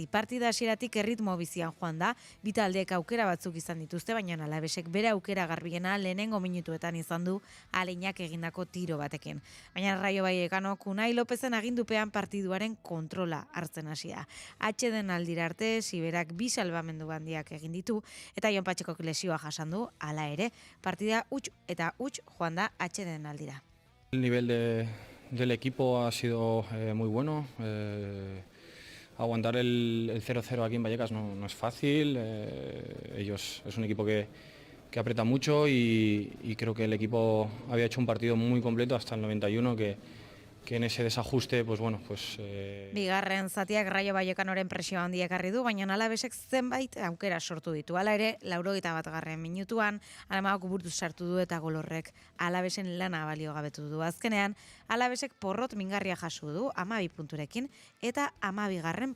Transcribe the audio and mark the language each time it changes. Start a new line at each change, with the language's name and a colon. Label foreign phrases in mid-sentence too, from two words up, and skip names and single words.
Basque: Partida hasieratik erritmo bizian joan da, bi taldeek aukera batzuk izan dituzte, baina Alavesek bere aukera garbiena lehenengo minutuetan izan du Aleinak egindako tiro batekin. Baina Rayo Vallecanok Unai Lopezen agindupean partiduaren kontrola hartzen hasia. Atxeden aldira arte, Siberak 2 salbamendu handiak egin ditu, eta Jon Patxekok lesioa jasan du, hala ere, partida huts eta huts joan da atxeden aldira.
Spanish: El nivel del equipo ha sido muy bueno. Aguantar el 0-0 aquí en Vallecas no es fácil. Ellos es un equipo que aprieta mucho y creo que el equipo había hecho un partido muy completo hasta el 91 que en ese desajuste,
Basque: Bigarren zatiak Rayo Vallecanoren presio handia ekarri du, baina Alavesek zenbait aukera sortu ditu. Hala ere, 91. minutuan, Alemanok buruz sartu du eta gol horrek Alavesen lana baliogabetu du. Azkenean, Alavesek porrot mingarria jaso du 12 punturekin eta 12.